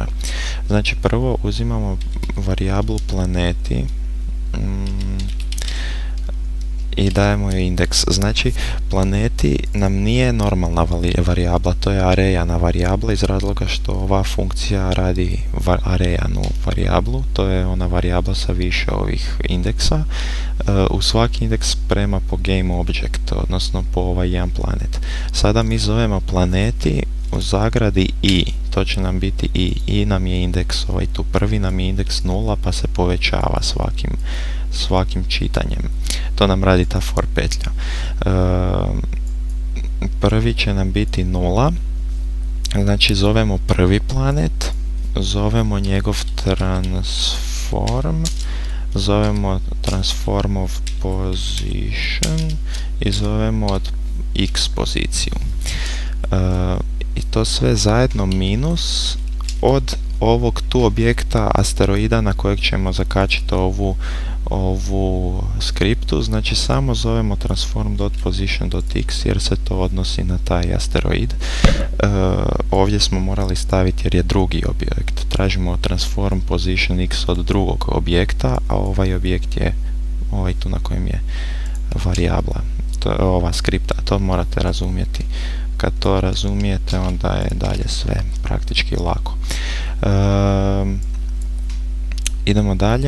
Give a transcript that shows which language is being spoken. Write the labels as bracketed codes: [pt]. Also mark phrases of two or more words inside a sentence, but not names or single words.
[hr] Znači prvo uzimamo varijablu planeti i dajemo joj indeks. Znači planeti nam nije normalna varijabla, to je arejana varijabla iz razloga što ova funkcija radi arejanu varijablu, to je ona varijabla sa više ovih indeksa. U svaki indeks prema po [en] game object, [hr] odnosno po ovaj jedan planet. Sada mi zovemo planeti u zagradi i, to će nam biti i nam je indeks ovaj tu prvi, nam je indeks 0 pa se povećava svakim čitanjem. To nam radi ta for petlja. Prvi će nam biti 0, znači zovemo prvi planet, zovemo njegov transform, zovemo [en] transform of position [hr] i zovemo od x poziciju. I to sve zajedno minus od ovog tu objekta asteroida na kojeg ćemo zakačiti ovu skriptu, znači samo zovemo transform.position.x jer se to odnosi na taj asteroid. Ovdje smo morali staviti jer je drugi objekt. Tražimo transform position x od drugog objekta, a ovaj objekt je ovaj tu na kojem je varijabla. To je ova skripta, to morate razumjeti. Kad to razumijete, onda je dalje sve praktički lako. Idemo dalje.